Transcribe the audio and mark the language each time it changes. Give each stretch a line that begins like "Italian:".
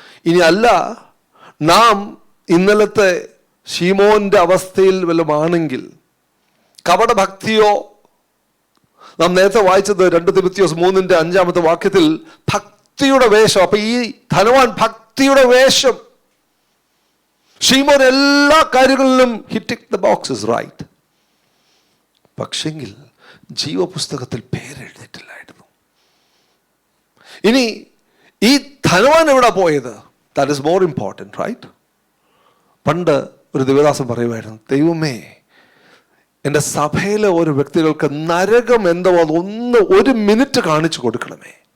Malayalam: ഇനി അല്ല, നാം ഇന്നലത്തെ ശീമോന്റെ അവസ്ഥയിൽ വല്ലതുമാണെങ്കിൽ, കപടഭക്തിയോ, നാം നേരത്തെ വായിച്ചത് 2 തിമോഥെയോസ് 3:5 വാക്യത്തിൽ ഭക്തിയുടെ വേഷം. അപ്പൊ ഈ ധനവാൻ ഭക്തിയുടെ വേഷം.
English: Simon
Malayalam: എല്ലാ കാര്യങ്ങളിലും
English: he ticked the boxes right.
Malayalam: പക്ഷെങ്കിൽ ജീവപുസ്തകത്തിൽ പേരെഴുതിയിട്ടില്ലായിരുന്നു. ഇനി ഈ ധനവാൻ എവിടെ പോയത്?
English: That is more important, right?
Malayalam: പണ്ട് ഒരു ദിവദാസൻ പറയുമായിരുന്നു, ദൈവമേ, എൻ്റെ സഭയിലെ ഓരോ വ്യക്തികൾക്ക് നരകം എന്തോ അതൊന്ന് 1 മിനിറ്റ് കാണിച്ചു കൊടുക്കണമേ.